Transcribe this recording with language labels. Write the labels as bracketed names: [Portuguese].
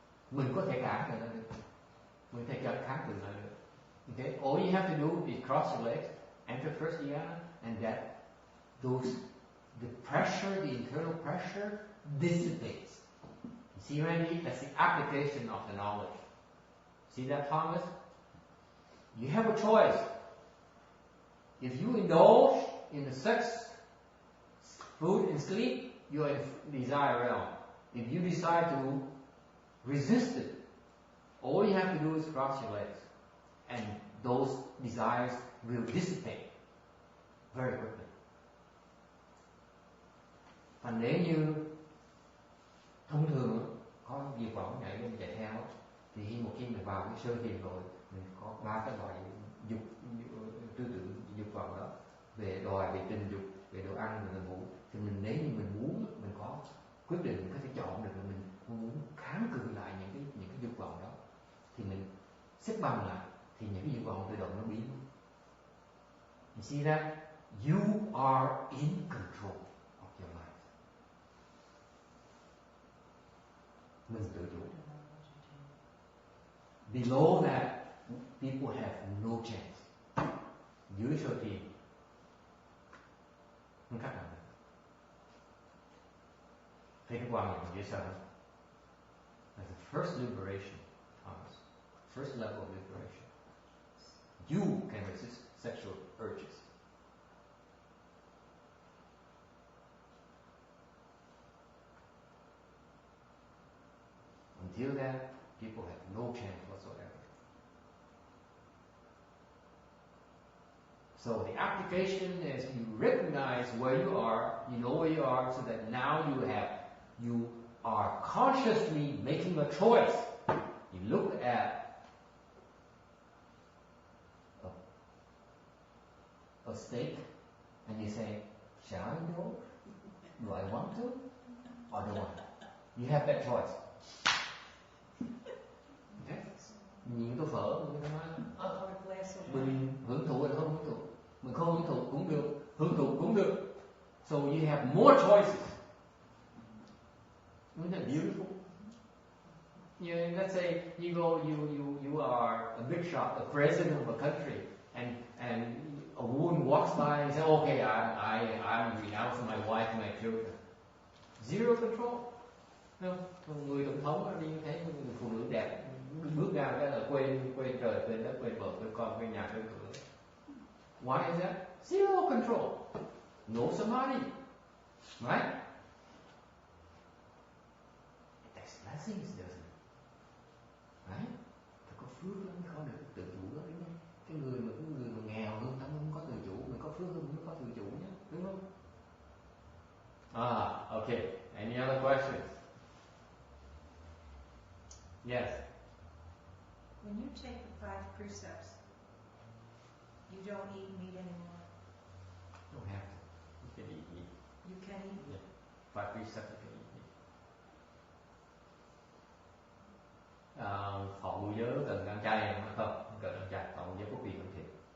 [Vietnamese] Mình có thể cản lại được. Mình có thể kháng cự lại được. [English] Okay? All you have to do is cross your legs, enter first dhyana, and the pressure, the internal pressure, dissipates. You see, Randy, that's the application of the knowledge. See that, Thomas? You have a choice. If you indulge in the sex, food, and sleep, you are in the desire realm. If you decide to resist it, all you have to do is cross your legs, and those desires will dissipate very quickly. [Vietnamese] Thành nếu như thông thường có dục vọng nhảy lên chạy theo, thì một khi mình vào cái sơ thiền rồi, mình có ba cái loại dục tư tưởng dục vọng đó, về đòi, về tình dục, về đồ ăn, về ngủ. Thì nếu như mình muốn, mình có quyết định, mình có thể chọn được là mình muốn kháng cự lại những cái dục vọng đó, thì mình xếp bằng lại, thì những cái dục vọng tự động nó biến. [English] You see that? You are in control of your life. [Vietnamese] Mình tự chủ. [English] Below that, people have no chance. [Vietnamese] Dưới sơ thiền, không cách nào được. Thấy cái quan niệm dễ sợ không? [English] That's the first liberation, Thomas. First level of liberation. You can resist sexual urges. Until then, people have no chance whatsoever. So the application is you recognize where you are, you know where you are, so that now you are consciously making a choice. You look at a steak and you say, shall I go? Do I want to? Or don't want? You have that choice. Okay? [Vietnamese] Nhìn tô phở mình nói mình hưởng thụ hay không hưởng thụ, mình không hưởng thụ cũng được, hưởng thụ cũng được. [English] So you have more choices. Isn't that beautiful? Let's say you are a big shot, a president of a country, and a woman walks by and says, okay, I'm renouncing my wife and my children. Zero control. [Vietnamese] Không? Người tổng thống đi thấy người phụ nữ đẹp bước ra cái là quên trời, quên đất, quên vợ, quên con, quên nhà, quên cửa. [English] Why is that? Zero control. No samadhi. Right? That's blessings, doesn't it? Right? [Vietnamese] Phải có phước lắm mới có được tự chủ đó, đúng không? Cái người mà nghèo hơn tâm không có tự chủ, mình có phước hơn mới có tự chủ nhé, đúng không? [English] Okay. Any other questions? Yes. When you take the 5 precepts, you don't eat meat anymore. Don't have to. You can eat meat. You can eat meat. Yeah. 5 precepts you can eat meat. [Vietnamese] Thọ ngũ giới cần ăn chay không? Không cần ăn chay. Thọ ngũ giới có quyền ăn thịt.